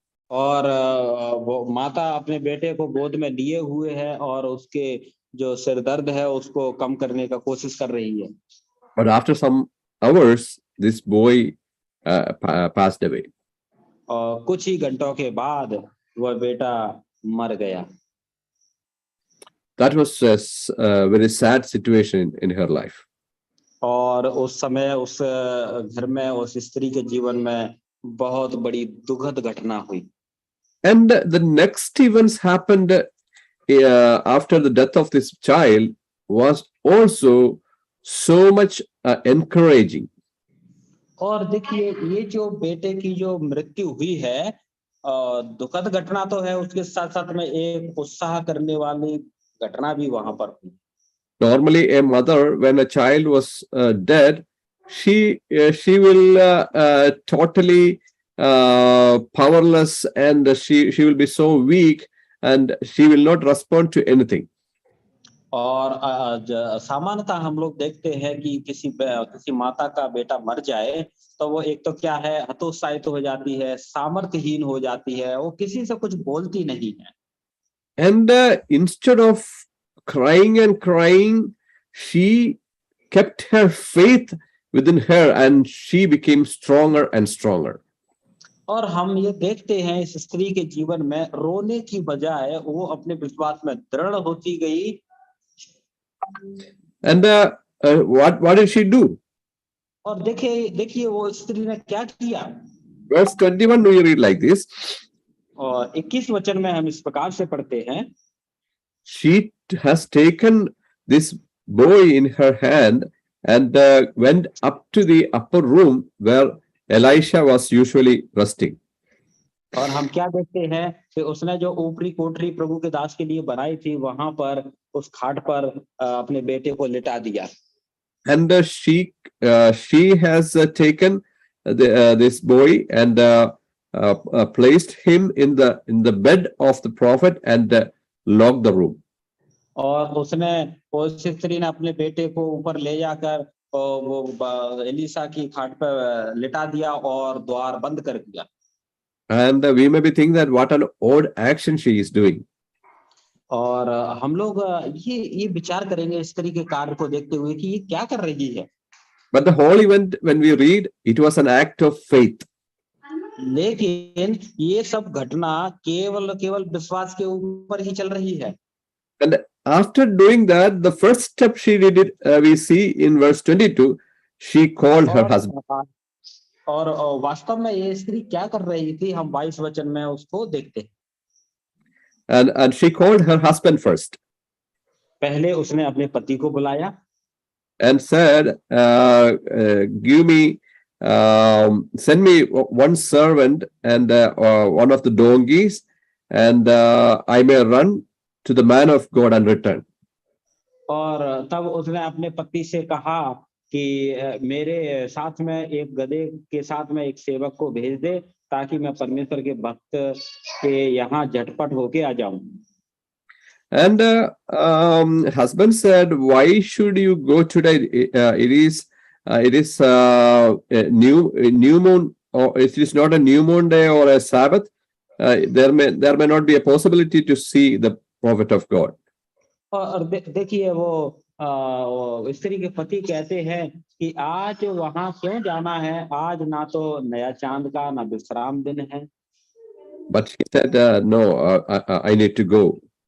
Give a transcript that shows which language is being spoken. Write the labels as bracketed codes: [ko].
[hi] और वो माता अपने बेटे को गोद में लिए हुए है और उसके जो सिर दर्द है उसको कम करने का कोशिश कर रही है। [en] But after some hours, this boy passed away. [hi] और कुछ ही घंटों के बाद वह बेटा मर गया। [en] That was a very sad situation in her life. [hi] और उस समय उस घर में उस स्त्री के जीवन में बहुत बड़ी दुखद घटना हुई। [en] And the next events happened after the death of this child was also so much encouraging. [hi] और देखिए ये जो बेटे की जो मृत्यु हुई है, दुखद घटना तो है, उसके साथ साथ में एक उत्साह करने वाली घटना भी वहां पर हुई। [en] Normally, a mother, when a child was dead, she will totally powerless, and she will be so weak, and she will not respond to anything. [hi] और सामान्यतः हम लोग देखते हैं कि किसी माता का बेटा मर जाए तो वो एक तो क्या है, हतोत्साहित हो जाती है, सामर्थ्यहीन हो जाती है, वो किसी से कुछ बोलती नहीं है। [en] And instead of crying and crying, she kept her faith within her, and she became stronger and stronger. [hi] और हम ये देखते हैं इस स्त्री के जीवन में रोने की बजाय वो अपने विश्वास में दृढ़ होती गई। [en] And what did she do? [hi] और देखिए वो स्त्री ने क्या किया। [en] Verse 21, we read like this. [hi] और 21 वचन में हम इस प्रकार से पढ़ते हैं, [en] She has taken this boy in her hand and went up to the upper room where Elisha was usually resting. [hi] और हम क्या देखते हैं कि उसने जो ऊपरी कोठरी प्रभु के दास के लिए बनाई थी, वहां पर उस खाट पर अपने बेटे को लिटा दिया। [en] And she has taken this boy and placed him in the bed of the prophet and locked the room. [hi] और उसने उस स्त्री ने अपने बेटे को ऊपर ले जाकर वो एलिशा की खाट पर लिटा दिया और द्वार बंद कर दिया। [en] And we may be thinking that what an odd action she is doing. [hi] और हम लोग ये विचार करेंगे स्त्री के कार्य को देखते हुए कि ये क्या कर रही है। [en] But the whole event, when we read, it was an act of faith. [hi] लेकिन ये सब घटना केवल विश्वास के ऊपर ही चल रही है। [en] And after doing that, the first step she did it, we see in verse 22, she called her husband. [hi] और वास्तव में ये स्त्री क्या कर रही थी, हम 22 वचन में उसको देखते हैं। [en] And she called her husband first. [hi] पहले उसने अपने पति को बुलाया [en] And said, give me, send me one servant and one of the donkeys, and I may run to the man of God and return. [hi] और तब उसने अपने पति से कहा कि मेरे साथ में एक गधे के साथ में एक सेवक को भेज दे, ताकि मैं परमेश्वर के भक्त के यहाँ झटपट होके आ जाऊं। [en] And husband said, why should you go today? It is a new moon, or it is not a new moon day or a Sabbath. There may not be a possibility to see the prophet of God. [hi] और देखिए वो स्त्री के पति कहते हैं कि आज वहां क्यों जाना है, आज ना तो नया चांद का ना विश्राम दिन है। [en] But he said, no, I need to go.